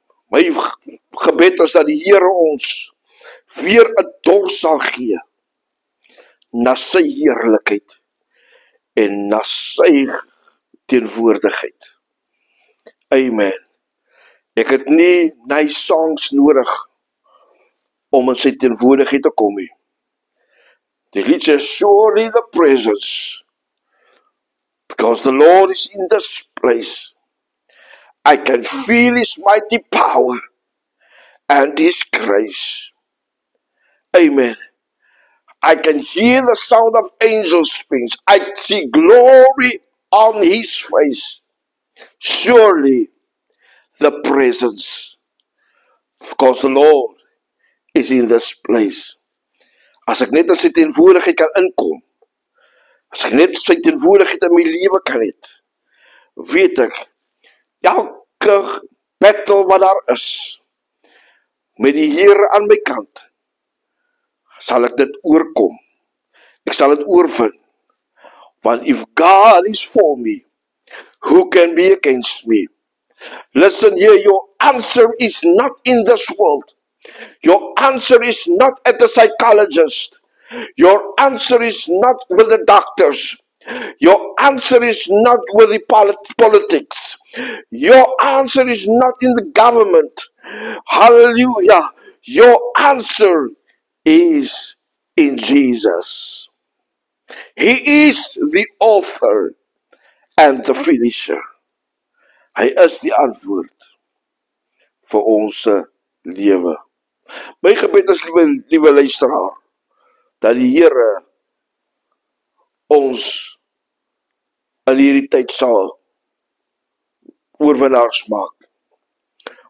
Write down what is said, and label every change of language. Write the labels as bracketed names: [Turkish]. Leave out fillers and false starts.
[Afrikaans] My gebed is dat die Here ons weer 'n dors sal gee na sy heerlikheid en na sy teenwoordigheid. Amen. Ek het nie [English] nice songs [Afrikaans] nodig om in sy teenwoordigheid te kom nie. Die lied sê, [English] surely the presence, because the Lord is in this place. I can feel His mighty power and His grace. Amen. I can hear the sound of angels' wings. I see glory on His face. Surely the presence, because the Lord is in this place. [Afrikaans] As ek net in sy teenwoordigheid kan inkom, as ek net sy teenwoordigheid in my lewe kan hê, weet ek, elke battle wat daar is, met die Here aan my kant, sal ek dit oorkom. Ek sal dit oorwin. [English] Want if God is for me, who can be against me? Listen here, your answer is not in this world. Your answer is not at the psychologist. Your answer is not with the doctors. Your answer is not with the politics. Your answer is not in the government. Hallelujah. Your answer is in Jesus. He is the author and the finisher. [Afrikaans] Hy is die antwoord vir ons lewe. My gebed is, liewe luisteraar, dat die Here ons in hierdie tyd sal oorwinnaars maak.